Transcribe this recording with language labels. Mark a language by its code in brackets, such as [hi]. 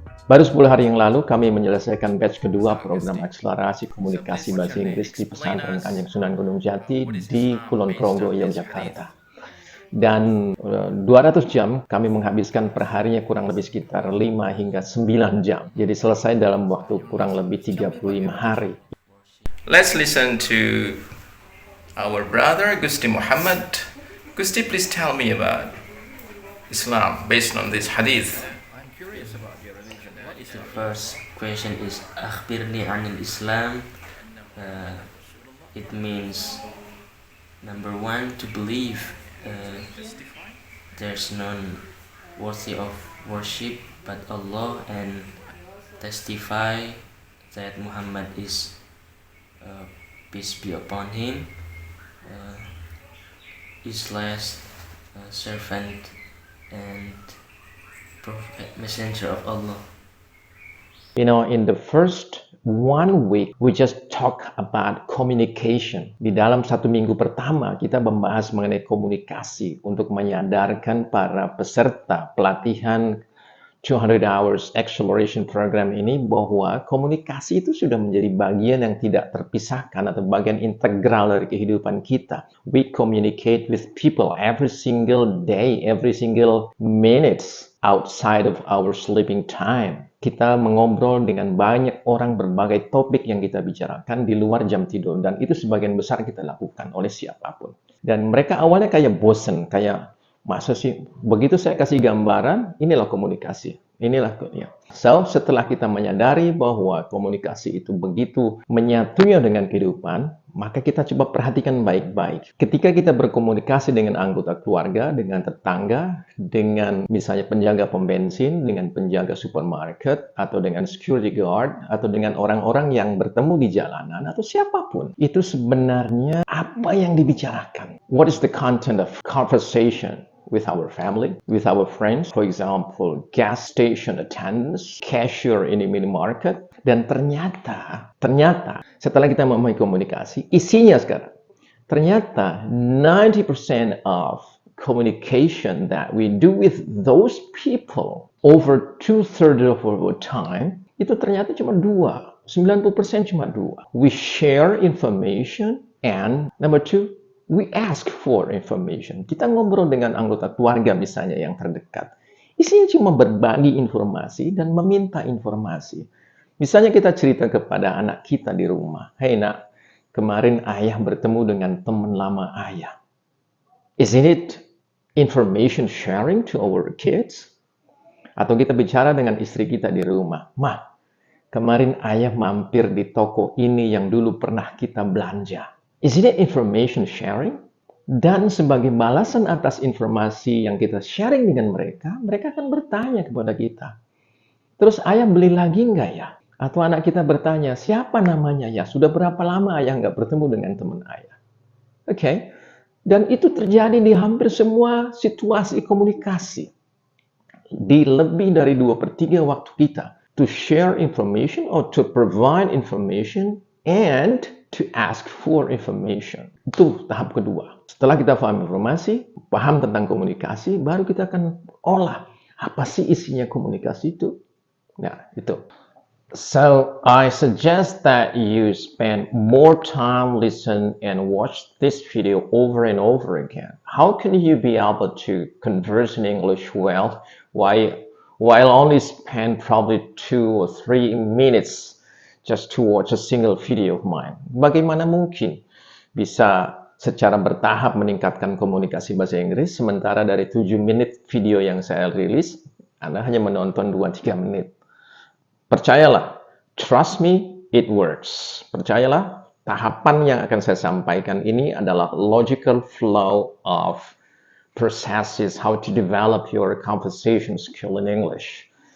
[id] Baru 10 hari yang lalu, kami menyelesaikan batch kedua program akselerasi komunikasi bahasa Inggris di pesantren Kanjeng Sunan Gunung Jati di Kulon Progo, Yogyakarta. Dan 200 jam kami menghabiskan per harinya kurang lebih sekitar 5 hingga 9 jam. Jadi selesai dalam waktu kurang lebih 35 hari. [en] Let's listen to our brother Gusti Muhammad. Gusti, please tell me about Islam based on this hadith. The first question is [ar] Akhbirni anil Islam. [en] It means number one, to believe there's none worthy of worship but Allah, and testify that Muhammad is peace be upon him, his last servant and prophet, messenger of Allah. You know, in the first 1 week, we just talk about communication. [id] Di dalam 1 minggu pertama, kita membahas mengenai komunikasi untuk menyadarkan para peserta pelatihan 200 Hours Acceleration Program ini bahwa komunikasi itu sudah menjadi bagian yang tidak terpisahkan atau bagian integral dari kehidupan kita. [en] We communicate with people every single day, every single minutes outside of our sleeping time. [id] Kita mengobrol dengan banyak orang berbagai topik yang kita bicarakan di luar jam tidur, dan itu sebagian besar kita lakukan oleh siapapun. Dan mereka awalnya kayak bosen, kayak masa sih begitu saya kasih gambaran, inilah komunikasi. Inilah ya. So, setelah kita menyadari bahwa komunikasi itu begitu menyatunya dengan kehidupan, maka kita coba perhatikan baik-baik. Ketika kita berkomunikasi dengan anggota keluarga, dengan tetangga, dengan misalnya penjaga pom bensin, dengan penjaga supermarket, atau dengan security guard, atau dengan orang-orang yang bertemu di jalanan, atau siapapun, itu sebenarnya apa yang dibicarakan? [en] What is the content of conversation? With our family, with our friends, for example, gas station attendants, cashier in a minimarket. [id] Dan ternyata setelah kita memahami komunikasi, isinya sekarang, ternyata [en] 90% of communication that we do with those people over 2/3 of our time, [id] itu ternyata cuma 90% cuma 2. [en] We share information, and number 2, we ask for information. [id] Kita ngobrol dengan anggota keluarga misalnya yang terdekat. Isinya cuma berbagi informasi dan meminta informasi. Misalnya kita cerita kepada anak kita di rumah. Hey nak, kemarin ayah bertemu dengan teman lama ayah. [en] Isn't it information sharing to our kids? [id] Atau kita bicara dengan istri kita di rumah. Ma, kemarin ayah mampir di toko ini yang dulu pernah kita belanja. [en] Isn't it information sharing? [id] Dan sebagai balasan atas informasi yang kita sharing dengan mereka, mereka akan bertanya kepada kita. Terus ayah beli lagi nggak ya? Atau anak kita bertanya, siapa namanya ya? Sudah berapa lama ayah nggak bertemu dengan teman ayah? Oke. Dan itu terjadi di hampir semua situasi komunikasi. Di lebih dari 2/3 waktu kita. [en] To share information or to provide information and to ask for information. [id] Itu tahap kedua. Setelah kita paham informasi, paham tentang komunikasi, baru kita akan olah Apa sih isinya komunikasi itu? Nah, itu. [en] So, I suggest that you spend more time listen and watch this video over and over again. How can you be able to converse in English well while only spend probably 2 or 3 minutes just to watch a single video of mine? [id] Bagaimana mungkin bisa secara bertahap meningkatkan komunikasi bahasa Inggris sementara dari 7 menit video yang saya rilis, Anda hanya menonton 2-3 menit? Percayalah, [en] trust me, it works. [id] Percayalah, tahapan yang akan saya sampaikan ini adalah [en] logical flow of processes how to develop your conversation skill in English.